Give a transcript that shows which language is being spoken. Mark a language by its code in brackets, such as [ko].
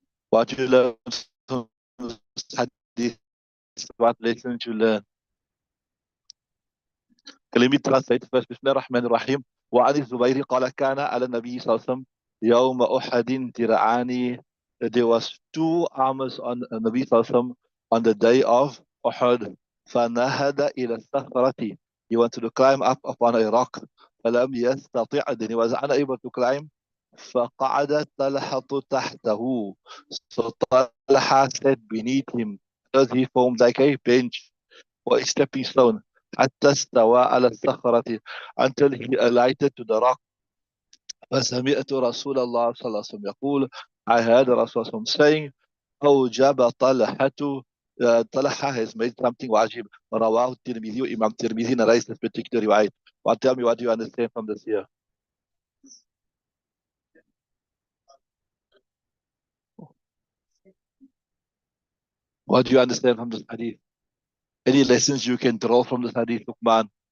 [en] What you learn from this hadith? What lessons you learn? كلمة translate first. [ar] بسم الله الرحمن الرحيم. وعن الزبير قال كان على النبي صلى الله عليه وسلم يوم أحد درعان. [en] There was two armors on Nabi [ar] صلى الله عليه وسلم [en] on the day of Uhud. [ar] فنهد إلى الصخرة. [en] He wanted to climb up upon a rock. [ar] فلم يستطع. [en] Then he was unable to climb. [ar] فقعد طلحة تحته. [en] So Talha sat beneath him. Because he formed like a bench or a stepping stone. [ar] حتى استوى على الصخرة, [en] until he alighted to the rock. [ar] فسمعت رسول الله صلى الله عليه وسلم يقول, [en] I heard Rasul saying, [ar] أوجب طلحة. [en] Talha has made something wajib. [ar] رواه الترمذي. [en] Imam Tirmidhi narrates this particular riwayat. Well, tell me what you understand from this here. What do you understand from this hadith? Any lessons you can draw from this hadith, Luqman?